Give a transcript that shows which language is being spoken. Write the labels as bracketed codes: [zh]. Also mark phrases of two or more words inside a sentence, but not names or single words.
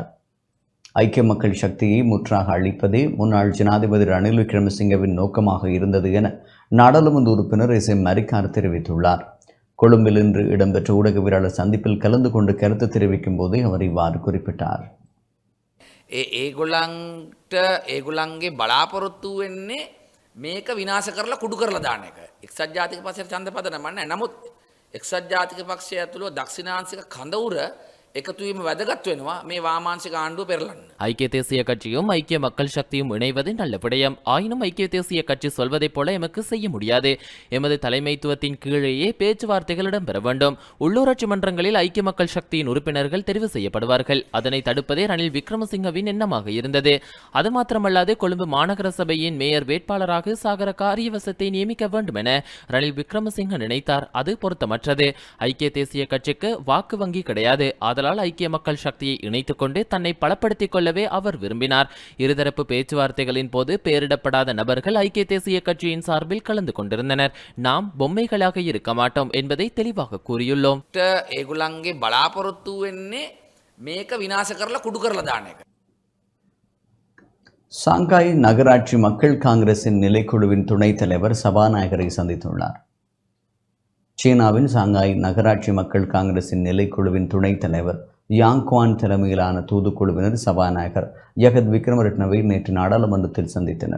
[ta] ஐக்கிய மக்கள் சக்தியை முற்றாக அழிப்பதே முன்னாள் ஜனாதிபதி ரணில் விக்ரமசிங்கவின் நோக்கமாக இருந்தது என நாடாளுமன்ற உறுப்பினர் SM மரிக்கார் தெரிவித்துள்ளார். கொழும்பில் இன்று இடம்பெற்ற ஊடகவியலாளர் சந்திப்பில் கலந்து கொண்டு கருத்து தெரிவிக்கும் போதே அவர் இவ்வாறு குறிப்பிட்டார். [si] ඒගොල්ලන්ගේ බලාපොරොත්තු වෙන්නේ මේක විනාශ කරලා කුඩු කරලා දාන එක. එක්සත් ජාතික පක්ෂයට ඡන්ද පදනම නැහැ. නමුත් එක්සත් ජාතික පක්ෂය ඇතුළු දක්ෂිණාංශික කඳවුර එකතු වීම වැදගත් වෙනවා මේ වාමාංශික ආණ්ඩුව පෙරලන්න. [ta] ஐக்கிய தேசிய கட்சியும் ஐக்கிய மக்கள் சக்தியும் இணைவது நல்ல விடயம். ஆயினும் ஐக்கிய தேசிய கட்சி சொல்வதைப் போல எமக்கு செய்ய முடியாது. எமது தலைமைத்துவத்தின் கீழேயே பேச்சுவார்த்தைகள் இடம்பெற வேண்டும். உள்ளூராட்சி மன்றங்களில் ஐக்கிய மக்கள் சக்தியின் உறுப்பினர்கள் தெரிவு செய்யப்படுவார்கள். அதனை தடுப்பதே ரணில் விக்ரமசிங்கவின் எண்ணமாக இருந்தது. அது மாத்திரமல்லாது கொழும்பு மாநகர சபையின் மேயர் வேட்பாளராக சாகர காரியவசத்தை நியமிக்க வேண்டும் என ரணில் விக்ரமசிங்க நினைத்தார். அது பொருத்தமற்றது. ஐக்கிய தேசிய கட்சிக்கு வாக்கு வங்கி கிடையாது. ஆதலால் ஐக்கிய மக்கள் சக்தியை இணைத்துக் கொண்டு தன்னை பலப்படுத்திக் கொள்ளவே அவர் விரும்பினார். இருதரப்பு பேச்சுவார்த்தைகளின் போது பெயரிடப்படாத நபர்கள் ஐக்கிய தேசிய கட்சியின் சார்பில் கலந்து கொண்டிருந்தனர். நாம் பொம்மைகளாக இருக்க மாட்டோம் என்பதை தெளிவாக கூறியுள்ளோம். [si] ඒගොල්ලන්ගේ බලාපොරොත්තු වෙන්නේ මේක විනාශ කරලා කුඩු කරලා දාන එක. [ta] சாங்காய் நகராட்சி மக்கள் காங்கிரசின் நிலைக்குழுவின் துணைத் தலைவர் சபாநாயகரை சந்தித்துள்ளார். சீனாவின் சாங்காய் நகராட்சி மக்கள் காங்கிரசின் நிலைக்குழுவின் துணைத் தலைவர் யாங் குவான் தலைமையிலான தூதுக்குழுவினர் சபாநாயகர் ஜெகத் விக்ரமரட்னவை நேற்று நாடாளுமன்றத்தில் சந்தித்தனர்.